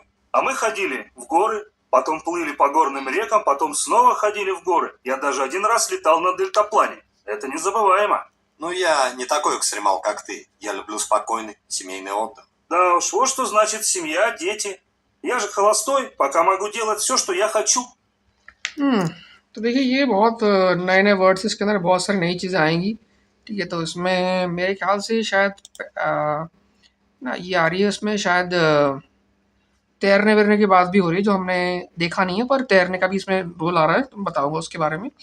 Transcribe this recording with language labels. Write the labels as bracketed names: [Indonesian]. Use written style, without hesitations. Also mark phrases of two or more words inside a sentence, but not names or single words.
[Russian] А мы ходили в горы, потом плыли по горным рекам, потом снова ходили в горы. Я даже один раз летал на дельтаплане. Это незабываемо. Ну, я не такой экстремал, как ты. Я люблю спокойный семейный отдых. Да уж, вот что значит семья, дети. Я же холостой, пока могу делать все, что я хочу. [Hindi] तो देखिए ये बहुत नए नए वर्ड्स इसके अंदर बहुत सारी नई चीज़ें आएंगी। ठीक है, तो इसमें मेरे ख्याल से शायद ना ये आ रही है उसमें शायद तैरने वैरने की बात भी हो रही है जो हमने देखा नहीं है, पर तैरने का भी इसमें रोल आ रहा है, तो मैं बताऊंगा उसके बारे में।